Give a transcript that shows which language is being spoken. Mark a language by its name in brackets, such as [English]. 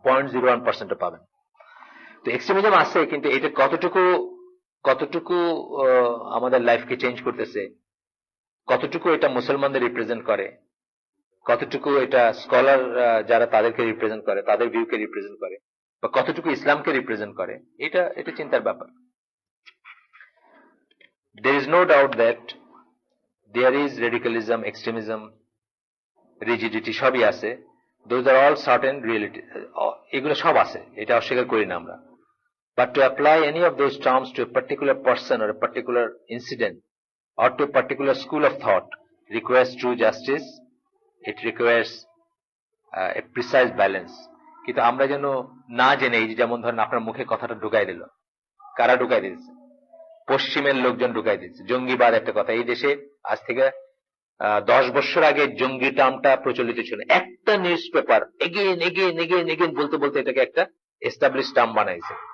[Bangla] 0.01% পাবেন। তো এক্সট্রিমিজম আছে, কিন্তু এটা কতটুকু আমাদের লাইফকে চেঞ্জ করতেছে, কতটুকু এটা মুসলমানদের রিপ্রেজেন্ট করে, কতটুকু এটা স্কলার যারা তাদেরকে রিপ্রেজেন্ট করে, তাদের ভিউকে রিপ্রেজেন্ট করে, বা কতটুকু ইসলামকে রিপ্রেজেন্ট করে, এটা চিন্তার ব্যাপার। [English] There is no doubt that there is radicalism, extremism, rigidity, [Bangla] সবই আছে। [English] Those are all certain reality, [Bangla] এগুলো সব আছে, এটা অস্বীকার করি না আমরা। [English] But to apply any of those terms to a particular person or a particular incident or to a particular school of thought requires true justice. It requires a precise balance. [Bangla] কিন্তু আমরা যেন না জেনে, যেমন ধরেন আপনার মুখে কথাটা ঢুকাই দিল, কারা ঢুকাই দিচ্ছে? পশ্চিমের লোকজন ঢুকাই দিচ্ছে। জঙ্গিবাদ একটা কথা, এই দেশে আজ থেকে 10 বছর আগে জঙ্গি টার্মটা প্রচলিত ছিল। একটা নিউজ পেপার এগেইন বলতে বলতে এটাকে একটা এস্টাবলিশ টার্ম বানাইছে।